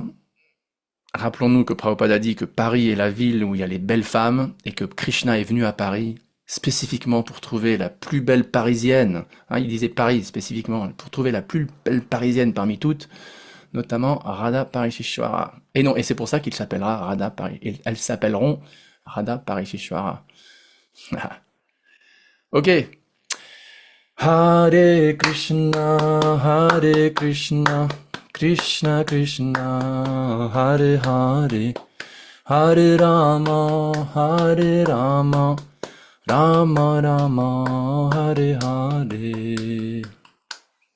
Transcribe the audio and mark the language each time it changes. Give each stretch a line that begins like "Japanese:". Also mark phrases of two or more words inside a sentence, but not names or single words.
French: Rappelons-nous que Prabhupada a dit que Paris est la ville où il y a les belles femmes et que Krishna est venu à Paris spécifiquement pour trouver la plus belle parisienne. Hein, il disait Paris spécifiquement, pour trouver la plus belle parisienne parmi toutes, notamment Radha Parishishvara. Et c'est pour ça qu'il s'appellera Radha Parishishvara. Elles s'appelleront Radha Parishishvara. Ok. Hare Krishna, Krishna Krishna, Hare Hare, Hare Rama, Rama Rama, Hare Hare.